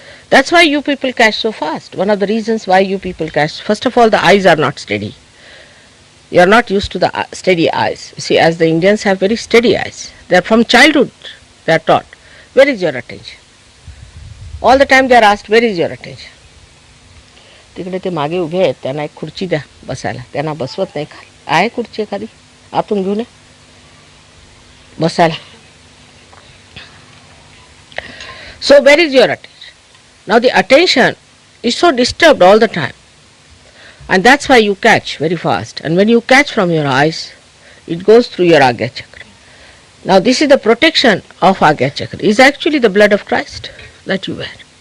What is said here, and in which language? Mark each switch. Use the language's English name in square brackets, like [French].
[English] That's why you people catch so fast. One of the reasons why you people catch, first of all, the eyes are not steady. You are not used to the steady eyes. You see, as the Indians have very steady eyes. They are from childhood, they are taught, where is your attention? All the time they are asked, where is your attention? [Marathi] तिकडे ते मागे उभे आहेत, त्यांना एक खुर्ची द्या बसायला, त्यांना बसवत नाही खाली. आहे खुर्ची एखादी, आतून घेऊन ये बसायला. [English] So where is your attention? Now the attention is so disturbed all the time, and that's why you catch very fast. And when you catch from your eyes, it goes through your Agya Chakra. Now this is the protection of Agya Chakra. It's actually the blood of Christ that you wear.